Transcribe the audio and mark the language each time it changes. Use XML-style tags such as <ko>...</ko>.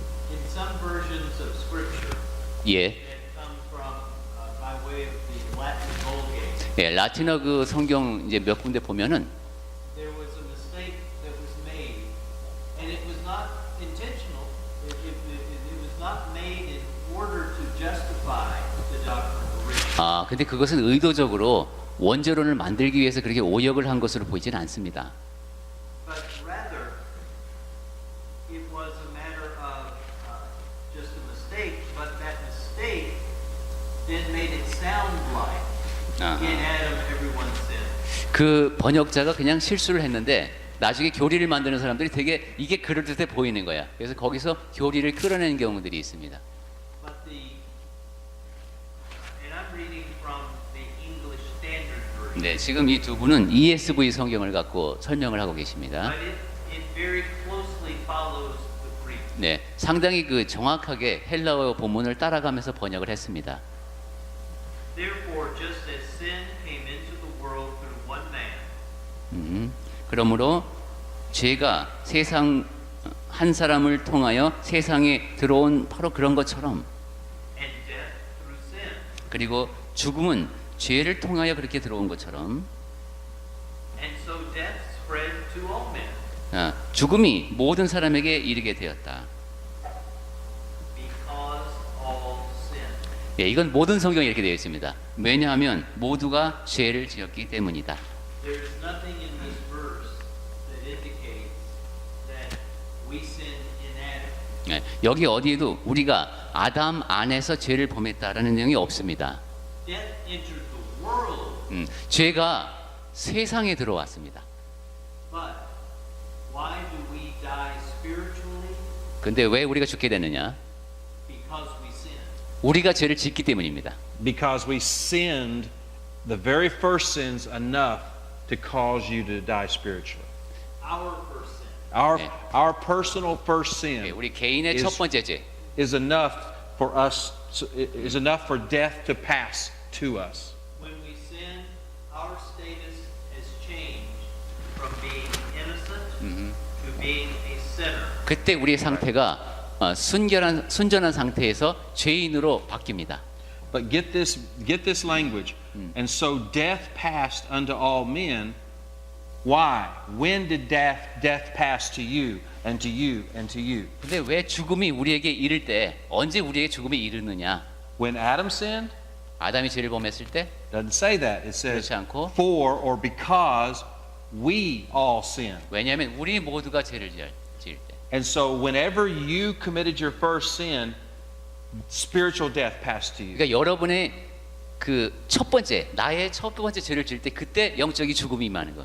<en>In some versions of Scripture</en> <ko>예.</ko> <en>that come from by way of the Latin Vulgate,</en> <ko>예, 라틴어 그 성경 이제 몇 군데 보면은</ko> <en>there was a mistake that was made, and it was not intentional. It was not made in order to justify the doctrine of original.</en> <ko>근데 그것은 의도적으로 원죄론을 만들기 위해서 그렇게 오역을 한 것으로 보이지는 않습니다.</ko> <en>But rather, it was a matter of just a mistake, but that mistake then made it sound like in Adam everyone sinned.</en> <ko>그 번역자가 그냥 실수를 했는데 나중에 교리를 만드는 사람들이 되게 이게 그럴듯해 보이는 거야. 그래서 거기서 교리를 끌어내는 경우들이 있습니다.</ko> <en>But and I'm reading from the English Standard Version.</en> <ko>네, 지금 이 두 분은 ESV 성경을 갖고 설명을 하고 계십니다.</ko> <en>But it very closely follows the Greek.</en> <ko>네, 상당히 그 정확하게 헬라어 본문을 따라가면서 번역을 했습니다.</ko> <en>Therefore, just as sin came into the world through one man,</en> <ko>그러므로 죄가 세상 한 사람을 통하여 세상에 들어온 바로 그런 것처럼</ko> <en>and death through sin,</en> <ko>그리고 죽음은 죄를 통하여 그렇게 들어온 것처럼</ko> <en>and so death spread to all men,</en> <ko>죽음이 모든 사람에게 이르게 되었다.</ko> <en>because all sinned.</en> <ko>예, 이건 모든 성경에 이렇게 되어 있습니다. 왜냐하면 모두가 죄를 지었기 때문이다.</ko> <en>There is nothing in this verse that indicates that we sinned in Adam.</en> <ko>예, 여기 어디에도 우리가 아담 안에서 죄를 범했다라는 내용이 없습니다.</ko> <en>Death entered the world,</en> <ko>죄가 세상에 들어왔습니다.</ko> <en>but why do we die spiritually?</en> <ko>근데 왜 우리가 죽게 되느냐?</ko> <en>Because we sinned.</en> <ko>우리가 죄를 짓기 때문입니다.</ko> <en>Because we sinned the very first sins enough to cause you to die spiritually. Our first sin. Our personal first</en> <ko>예,</ko> <en>sin</en> <ko>우리 개인의 첫 번째 죄.</ko> <en>is enough for us is enough for death to pass to us. When we sin, our status has changed from being innocent to being a sinner.</en> <ko>그때 우리의 상태가 순전한 상태에서 죄인으로 바뀝니다.</ko> <en>But get this language. And so death passed unto all men. Why? When did death pass to you and to you and to you?</en> <ko>근데 왜 죽음이 우리에게 이를 때 언제 우리에게 죽음이 이르느냐?</ko> <en>When Adam sinned?</en> <ko>아담이 죄를 범했을 때?</ko> <en>Doesn't say that. It says</en> <ko>그렇지 않고</ko> <en>for or because we all sin.</en> <ko>왜냐하면 우리 모두가 죄를 지을 때.</ko> <en>And so whenever you committed your first sin, spiritual death passed to you.</en> <ko>그러니까 여러분의 그 첫 번째 나의 첫 번째 죄를 지을 때 그때 영적인 죽음이 임하는 거예요.</ko>